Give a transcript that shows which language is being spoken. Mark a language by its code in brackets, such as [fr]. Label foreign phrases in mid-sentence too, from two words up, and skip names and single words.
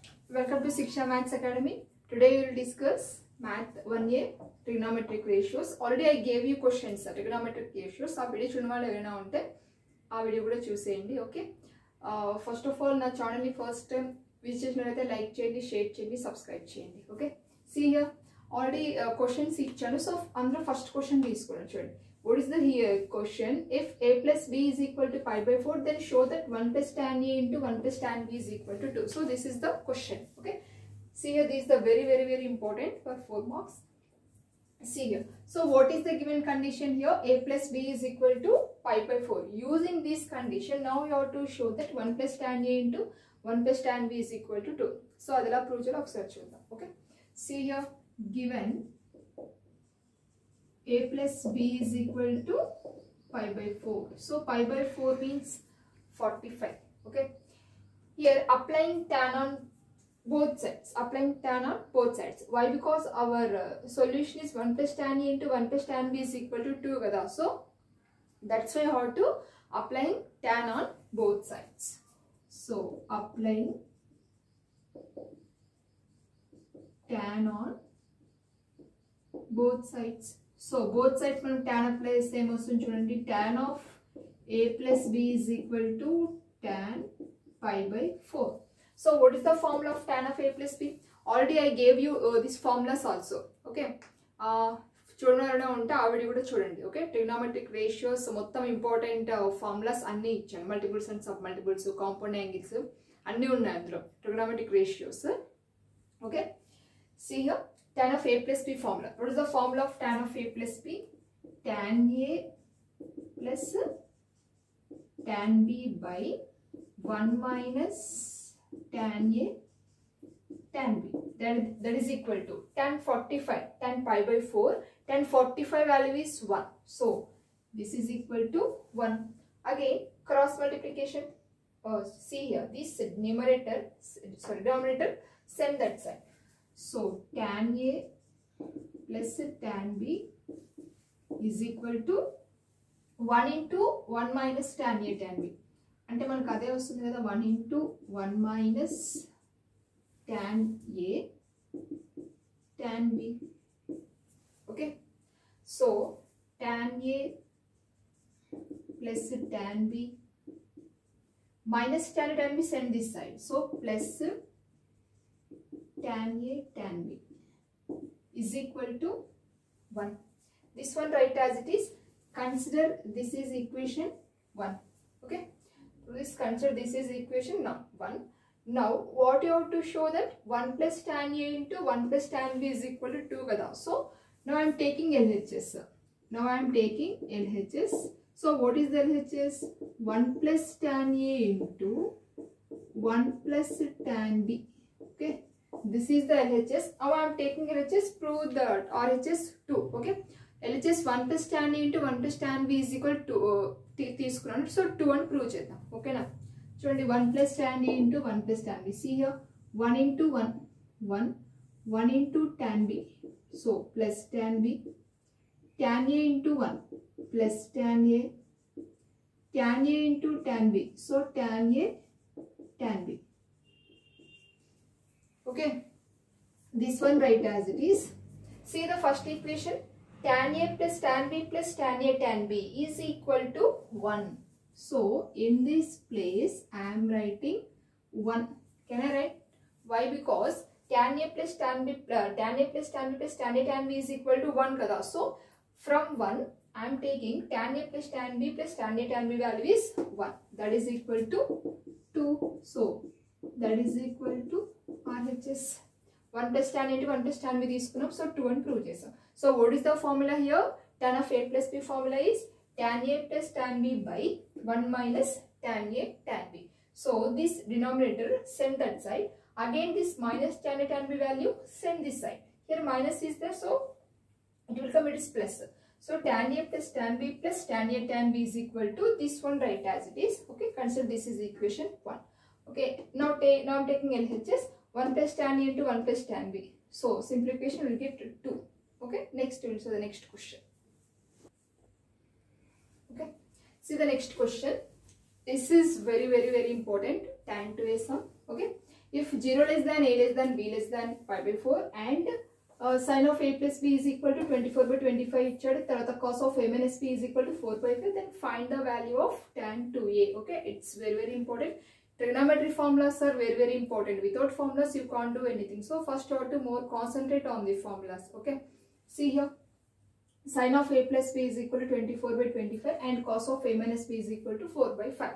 [en] Welcome to Shiksha Maths Academy. Today we will discuss Math 1A trigonometric ratios. Already I gave you questions trigonometric ratios. [te] ఆ వీడియో చూడని వాళ్ళు ఎవరైనా ఉంటే ఆ వీడియో కూడా చూసేయండి. [en] okay, first of all [te] నా ఛానల్ని [en] first time visit [te] చేసినట్లయితే లైక్ చేయండి, షేర్ చేయండి, సబ్స్క్రైబ్ చేయండి. [en] okay, see here already questions ఇచ్చాను. [te] సో అందులో [en] first question [te] తీసుకోండి. చూడండి, [en] what is the here question? If a plus b is equal to pi by 4, then show that 1 plus tan a into 1 plus tan b is equal to 2. So this is the question. Okay, see here, this is the very important for 4 marks. See here, so what is the given condition here? A plus b is equal to pi by 4. Using this condition, now you have to show that 1 plus tan a into 1 plus tan b is equal to 2. [te] సో అదలా ప్రూవ్ చలో ఒకసారి చూద్దాం. [en] Okay, see here, given a plus b is equal to pi by 4. So pi by 4 means 45. Okay, here applying tan on both sides. Applying tan on both sides. Why? Because our solution is 1 plus tan a into 1 plus tan b is equal to 2 kada. So that's why you have to applying tan on both sides. So applying tan on both sides. So both sides మనం tan apply [te] చేస్తే ఏమొస్తుంది చూడండి, [en] tan of a plus b is equal to tan pi by 4. So what is the formula of tan of a plus b? Already I gave you these formulas also. [te] Okay, చూడడం ఉంటే ఆ వీడియో కూడా చూడండి. ఓకే, [en] trigonometric ratios [te] మొత్తం [en] important formulas [te] అన్నీ ఇచ్చాను. [en] multiples and sub multiples, compound angles [te] అన్నీ ఉన్నాయి అందులో [en] trigonometric ratios. ఓకే, see here, tan of a plus b formula. What is the formula of tan of a plus b? Tan a plus tan b by 1 minus tan a tan b. That is equal to tan 45, tan pi by 4. Tan 45 value is 1. So this is equal to 1. Again, cross multiplication. See here, this denominator, send that side. So tan a plus tan b is equal to 1 into 1 minus tan a tan b. [te] అంటే మనకు అదే వస్తుంది కదా, [en] 1 into 1 minus tan a tan b. okay, so tan a plus tan b minus tan b, send this side. So plus tan a tan b is equal to 1. This one write as it is. Consider this is equation 1. Okay, please consider this is equation 1. Now what you have to show that 1 plus tan a into 1 plus tan b is equal to 2 kada. So now I am taking LHS. So what is the LHS? 1 plus tan a into 1 plus tan b. Okay, this is the LHS. Now I am taking LHS, prove the RHS 2. Okay, LHS 1 plus tan a into 1 plus tan b is equal to తీసుకున్నాను. [te] సో 2 అని ప్రూవ్ చేద్దాం. ఓకేనా, చూడండి, [en] 1 plus tan a into 1 plus tan b. See here, 1 into 1 into tan b. So plus tan b, tan a into 1 plus tan a into tan b. So tan a tan b. Okay, this one write as it is. See the first equation, tan a plus tan b plus tan a tan b is equal to 1. So in this place I am writing 1. Can I write? Why? Because tan a plus tan b plus tan a plus tan b plus tan a tan b is equal to 1 kada. So from 1 I am taking tan a plus tan b plus tan a tan b value is 1. That is equal to 2. So that is equal to RHS. 1 plus tan into 1 plus tan b తీసుకున్నాం. So [te] 2 అని ప్రూవ్ చేసాం. [en] So what is the formula here? Tan of a plus b formula is tan a plus tan b by 1 minus tan a tan b. So this denominator, send that side. Again this minus tan a tan b value, send this side. Here minus is there, so it will come, it is plus. So tan a plus tan b plus tan a tan b is equal to this one, write as it is. Okay, consider this is equation 1. Okay, now I'm taking LHS, 1 plus tan a into 1 plus tan b. So simplification will get 2. Okay, next we will see the next question. Okay, see the next question. This is very important, tan to a sum. Okay, If 0 less than a less than b less than pi by 4 and sin of a plus b is equal to 24 by 25 ఇచ్చాడు. తర్వాత cos of a minus b is equal to 4 by 5. Then find the value of tan 2a. Okay, it's very important. Trigonometry formulas are very important. Without formulas you can't do anything. So first you have to more concentrate on the formulas. Okay, see here, sin of a plus b is equal to 24 by 25 and cos of a minus b is equal to 4 by 5.